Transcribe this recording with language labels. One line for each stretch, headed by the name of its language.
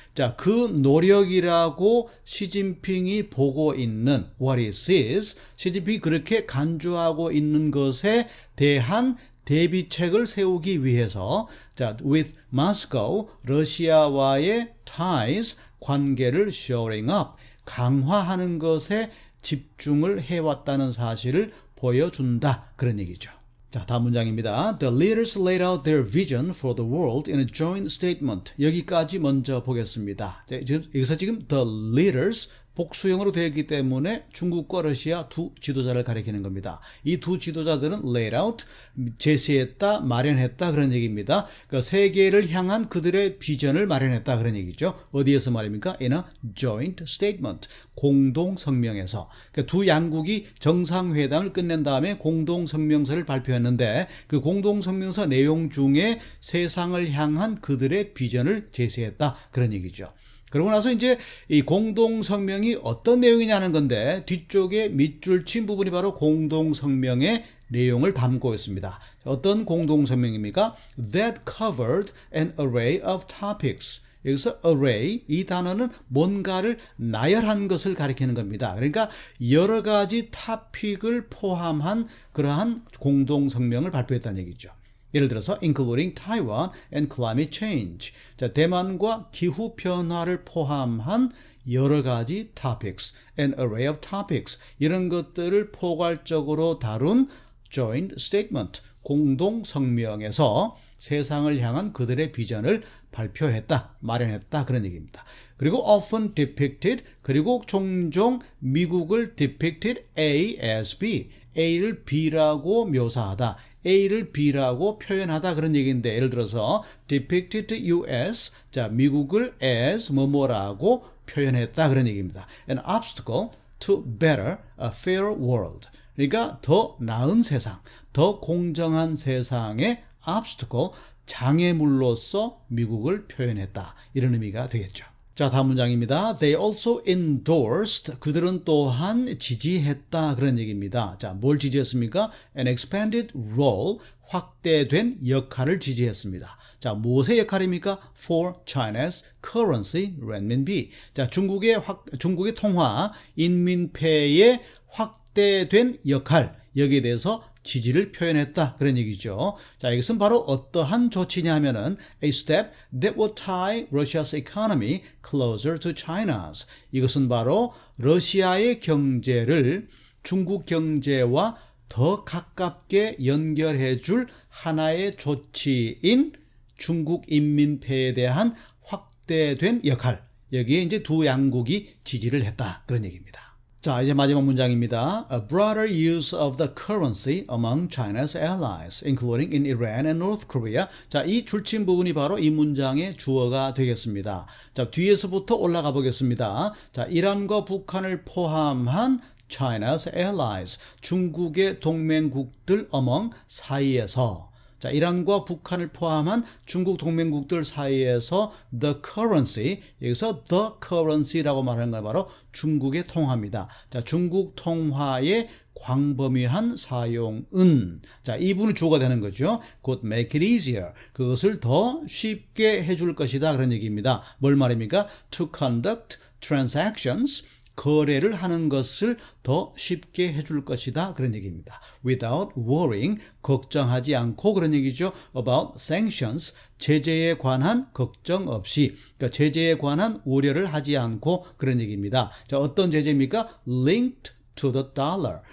Korean: 자, 그 노력이라고 시진핑이 보고 있는
English: what it is,
Korean: 시진핑이 그렇게 간주하고 있는 것에 대한 대비책을 세우기 위해서, 자,
English: with Moscow,
Korean: 러시아와의 ties, 관계를 shoring up, 강화하는 것에 집중을 해왔다는 사실을 보여준다. 그런 얘기죠. 자, 다음 문장입니다.
English: The leaders laid out their vision for the world in a joint statement.
Korean: 여기까지 먼저 보겠습니다. 자, 여기서 지금 the leaders 복수형으로 되어 있기 때문에 중국과 러시아 두 지도자를 가리키는 겁니다. 이 두 지도자들은 laid out, 제시했다, 마련했다 그런 얘기입니다. 그러니까 세계를 향한 그들의 비전을 마련했다 그런 얘기죠. 어디에서 말입니까?
English: In a joint statement,
Korean: 공동 성명에서. 그러니까 두 양국이 정상회담을 끝낸 다음에 공동 성명서를 발표했는데 그 공동 성명서 내용 중에 세상을 향한 그들의 비전을 제시했다 그런 얘기죠. 그러고 나서 이제 이 공동성명이 어떤 내용이냐는 건데 뒤쪽에 밑줄 친 부분이 바로 공동성명의 내용을 담고 있습니다. 어떤 공동성명입니까?
English: That covered an array of topics.
Korean: 여기서 array, 이 단어는 뭔가를 나열한 것을 가리키는 겁니다. 그러니까 여러 가지 토픽을 포함한 그러한 공동성명을 발표했다는 얘기죠. 예를 들어서
English: including Taiwan and climate change.
Korean: 자, 대만과 기후 변화를 포함한 여러 가지 topics,
English: an array of topics.
Korean: 이런 것들을 포괄적으로 다룬 joint statement, 공동 성명에서 세상을 향한 그들의 비전을 발표했다, 마련했다 그런 얘기입니다. 그리고 often depicted, 그리고 종종 미국을
English: depicted A as B,
Korean: A를 B라고 묘사하다, A를 B라고 표현하다 그런 얘기인데 예를 들어서 depicted US, 자, 미국을 as 뭐뭐라고 표현했다 그런 얘기입니다.
English: An obstacle to better, a fair world.
Korean: 그러니까 더 나은 세상, 더 공정한 세상의 obstacle, 장애물로서 미국을 표현했다. 이런 의미가 되겠죠. 자, 다음 문장입니다.
English: They also endorsed.
Korean: 그들은 또한 지지했다. 그런 얘기입니다. 자, 뭘 지지했습니까?
English: An expanded role.
Korean: 확대된 역할을 지지했습니다. 자, 무엇의 역할입니까?
English: For China's currency, renminbi.
Korean: 자, 중국의 통화, 인민폐의 확대된 역할. 여기에 대해서 지지를 표현했다 그런 얘기죠. 자, 이것은 바로 어떠한 조치냐 하면은
English: a step that would tie Russia's economy closer to China's.
Korean: 이것은 바로 러시아의 경제를 중국 경제와 더 가깝게 연결해 줄 하나의 조치인 중국 인민폐에 대한 확대된 역할. 여기에 이제 두 양국이 지지를 했다 그런 얘기입니다. 자, 이제 마지막 문장입니다.
English: A broader use of the currency among China's allies, including in Iran and North Korea.
Korean: 자, 이 줄친 부분이 바로 이 문장의 주어가 되겠습니다. 자, 뒤에서부터 올라가 보겠습니다. 자, 이란과 북한을 포함한
English: China's allies,
Korean: 중국의 동맹국들 among 사이에서. 자, 이란과 북한을 포함한 중국 동맹국들 사이에서 the currency, 여기서 the currency라고 말하는 건 바로 중국의 통화입니다. 자, 중국 통화의 광범위한 사용은, 자, 이 부분이 주어가 되는 거죠.
English: could make it easier.
Korean: 그것을 더 쉽게 해줄 것이다. 그런 얘기입니다. 뭘 말입니까?
English: To conduct transactions.
Korean: 거래를 하는 것을 더 쉽게 해줄 것이다. 그런 얘기입니다.
English: Without worrying,
Korean: 걱정하지 않고 그런 얘기죠.
English: About sanctions,
Korean: 제재에 관한 걱정 없이, 그러니까 제재에 관한 우려를 하지 않고 그런 얘기입니다. 자, 어떤 제재입니까?
English: Linked to the dollar.